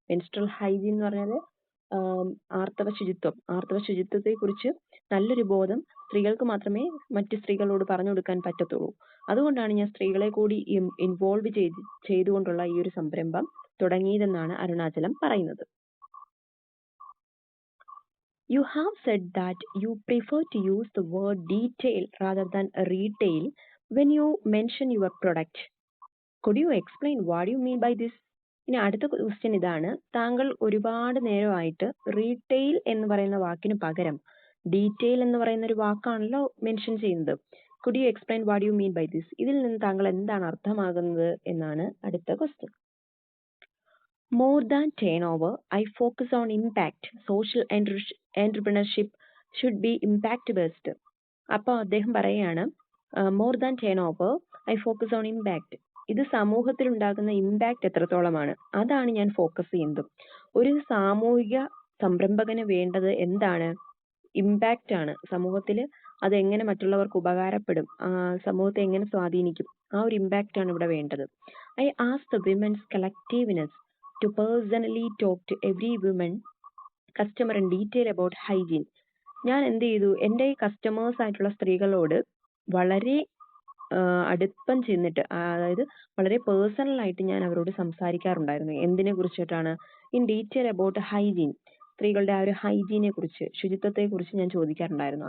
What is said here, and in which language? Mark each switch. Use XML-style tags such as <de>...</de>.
<ml>Menstrual hygiene എന്ന് പറഞ്ഞാൽ ആർത്തവ ശുചിത്വത്തെ കുറിച്ച് നല്ലൊരു ബോധം സ്ത്രീകൾക്ക് മാത്രമേ മറ്റ് സ്ത്രീകളോട് പറഞ്ഞു കൊടുക്കാൻ പറ്റത്തുള്ളൂ. അതുകൊണ്ടാണ് ഞാൻ സ്ത്രീകളെ കൂടി ഇൻവോൾവ് ചെയ്തുകൊണ്ടുള്ള ഈ ഒരു സംരംഭം തുടങ്ങിയതെന്നാണ് അരുണാചലം പറയുന്നത്.</ml> <en>You have said that you prefer to use the word detail rather than retail when you mention your product. Could you explain what you mean by this?</en> <ml>ഇനി അടുത്ത ക്വസ്റ്റ്യൻ ഇതാണ്. താങ്കൾ ഒരുപാട് നേരമായിട്ട് റീറ്റെയിൽ എന്ന് പറയുന്ന വാക്കിന് പകരം ഡീറ്റെയിൽ എന്ന് പറയുന്ന ഒരു വാക്കാണല്ലോ മെൻഷൻ ചെയ്യുന്നത്.</ml> <en>Could you explain what you mean by this?</en> <ml>ഇതിൽ നിന്ന് താങ്കൾ എന്താണ് അർത്ഥമാകുന്നത് എന്നാണ് അടുത്ത question.</ml> <en>More than turnover, I focus on impact. Social entrepreneurship should be impact based.</en> <ml>അപ്പോൾ അദ്ദേഹം പറയുകയാണ്,</ml> <en>More than turnover I focus on impact.</en> <ml>ഇത് സമൂഹത്തിൽ ഉണ്ടാകുന്ന ഇമ്പാക്ട് എത്രത്തോളമാണ് അതാണ് ഞാൻ ഫോക്കസ് ചെയ്യുന്നത്. ഒരു സാമൂഹിക സംരംഭകന് വേണ്ടത് എന്താണ്? ഇമ്പാക്റ്റ് ആണ്. സമൂഹത്തിൽ അത് എങ്ങനെ മറ്റുള്ളവർക്ക് ഉപകാരപ്പെടും, സമൂഹത്തെ എങ്ങനെ സ്വാധീനിക്കും, ആ ഒരു ഇമ്പാക്റ്റ് ആണ് ഇവിടെ വേണ്ടത്.</ml> <en>I ask the women's collectiveness to personally talk to every woman customer in detail about hygiene.</en> <ml>ഞാൻ എന്ത് ചെയ്തു, എൻ്റെ ഈ കസ്റ്റമേഴ്സ് ആയിട്ടുള്ള സ്ത്രീകളോട് വളരെ അടുപ്പം ചെന്നിട്ട്, അതായത് വളരെ പേഴ്സണൽ ആയിട്ട് ഞാൻ അവരോട് സംസാരിക്കാറുണ്ടായിരുന്നു. എന്തിനെ കുറിച്ചിട്ടാണ്?</ml> <en>In detail about hygiene.</en> <ml>സ്ത്രീകളുടെ ആ ഒരു ഹൈജീനെ കുറിച്ച്, ശുചിത്വത്തെ കുറിച്ച് ഞാൻ ചോദിക്കാറുണ്ടായിരുന്നു.</ml>